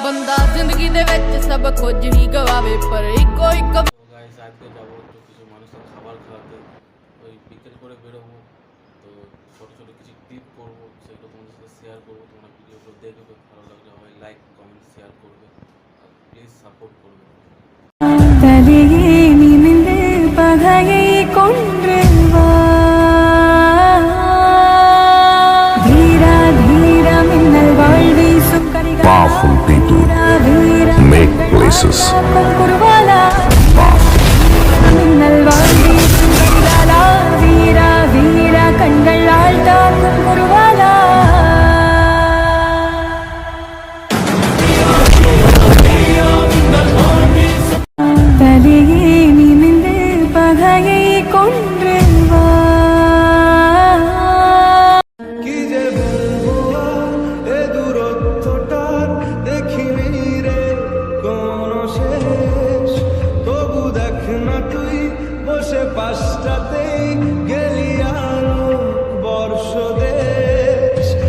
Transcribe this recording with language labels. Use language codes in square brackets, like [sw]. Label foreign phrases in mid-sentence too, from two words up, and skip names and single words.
[pa] ਬੰਦਾ ਜ਼ਿੰਦਗੀ ਦੇ ਵਿੱਚ ਸਭ ਕੁਝ ਹੀ ਗਵਾਵੇ ਪਰ ਇੱਕੋ ਇੱਕ [bn] গাইস আজকে যাবো তো কিছু মানুষের খাবার খাওয়াতে ওই বিকেল করে বেরোবো তো ছোটো ছোটো কিছু ক্লিপ করবো সেগুলো তোমাদের সাথে শেয়ার করবো তোমরা ভিডিওগুলো দেখবে ভালো লাগলে সবাই লাইক কমেন্ট শেয়ার করবে আর প্লিজ সাপোর্ট করবে [ta] தலையே நிமிந்து பகையை கொன்று வா தீரா தீரா மின்னல் வாழ்வி சுக்கரிகா [en] Powerful people make places [ta] குருவாலா மின்னல் வாழ்வி சுக்கரிகா வீரா வீரா கண்கள் ஆழ்த்தாக்கும் குருவாலா தலையே நிமிந்து பகையை கொன்று வா [bn] কি যে বলবো এ দূরত্বটার দেখিনি রে কোন শেষ তবু দেখ না তুই বসে পাশটাতেই গেলি আরো বর্ষ দেশ